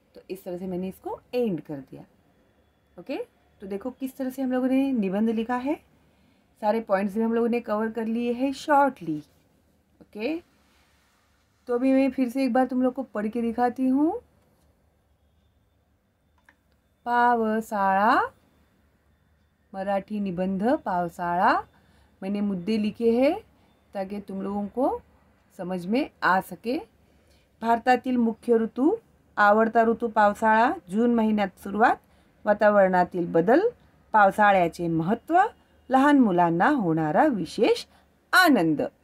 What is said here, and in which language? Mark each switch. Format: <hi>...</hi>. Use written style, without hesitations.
<hi>तो इस तरह से मैंने इसको एंड कर दिया। ओके, तो देखो किस तरह से हम लोगों ने निबंध लिखा है, सारे पॉइंट्स भी हम लोगों ने कवर कर लिए हैं शॉर्टली। ओके, तो अभी मैं फिर से एक बार तुम लोग को पढ़ के दिखाती हूँ।</hi> <mr>पावसाळा, मराठी निबंध पावसाळा।</mr> <hi>मैंने मुद्दे लिखे हैं ताकि तुम लोगों को समझ में आ सके।</hi> <mr>भारतातील मुख्य ऋतू, आवडता ऋतू पावसाळा, जून महिन्यात सुरुवात, वातावरणातील बदल, पावसाळ्याचे महत्त्व, लहान मुलांना होणारा विशेष आनंद।</mr>